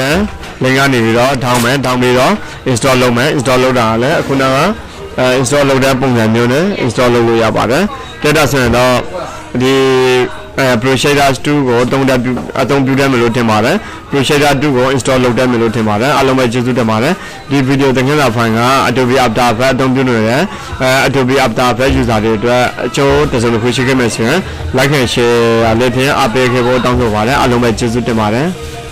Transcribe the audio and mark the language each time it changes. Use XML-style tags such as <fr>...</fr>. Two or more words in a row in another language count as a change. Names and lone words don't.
<my>တယ်link ကနေပြီးတော့ထောင်းပြီးတော့ install လုပ်မယ် install လုပ်တာကလည်းအခုနကinstall လုပ်တဲ့ပုံစံမျိုးနဲ့ install လုပ်လို့ရပါတယ်တက်တာဆိုရင်တော့ဒီ Pro Shader 2ကိုအသုံးပြုတယ်မလို့ထင်ပါတယ် Pro Shader 2ကို install လုပ်တယ်မလို့ထင်ပါတယ်အားလုံးပဲကျေးဇူးတင်ပါတယ်ဒီဗီဒီယိုသင်ခန်းစာဖိုင်က Adobe After Effects အသုံးပြုနေတဲ့ Adobe After Effects user တွေအတွက်အကျိုးတစ်စုံတစ်ခုရှိခဲ့မယ်ဆိုရင်</my> <en>like and share</en> <my>လေးဖြင့်အားပေးခဲ့ဖို့တောင်းဆိုပါတယ်အားလုံးပဲကျေးဇူးတင်ပါတယ်</my>